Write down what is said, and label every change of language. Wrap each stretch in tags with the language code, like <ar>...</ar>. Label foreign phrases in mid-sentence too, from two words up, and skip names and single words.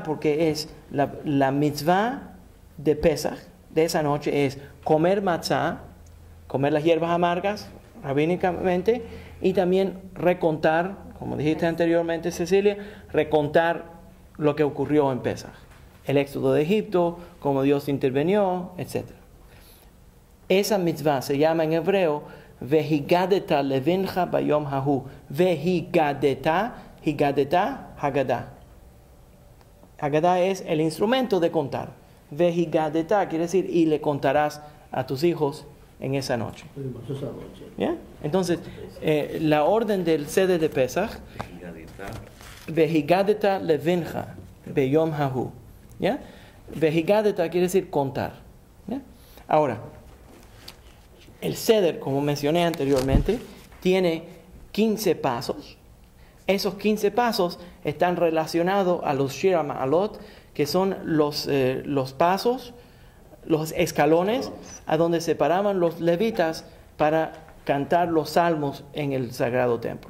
<es>Porque es la mitzvah de Pesach, de esa noche, es comer matzah, comer las hierbas amargas, rabínicamente, y también recontar, como dijiste anteriormente, Cecilia, recontar lo que ocurrió en Pesach. El éxodo de Egipto, cómo Dios intervenió, etc. Esa mitzvah se llama en hebreo</es> <he>והגדת לבנך ביום ההוא.</he> <es>Vehigadeta, Haggadah. Haggadah es el instrumento de contar. Vehigadeta quiere decir y le contarás a tus hijos en esa noche. ¿Yeah? Entonces, la orden del Seder de Pesach,</es> <he>והגדת לבנך ביום ההוא.</he> <es>¿Yeah? Vehigadeta quiere decir contar. ¿Yeah? Ahora, el Seder, como mencioné anteriormente, tiene 15 pasos. Esos 15 pasos están relacionados a los Shir HaMa'alot, que son los pasos, los escalones, a donde se paraban los levitas para cantar los salmos en el sagrado templo.</es>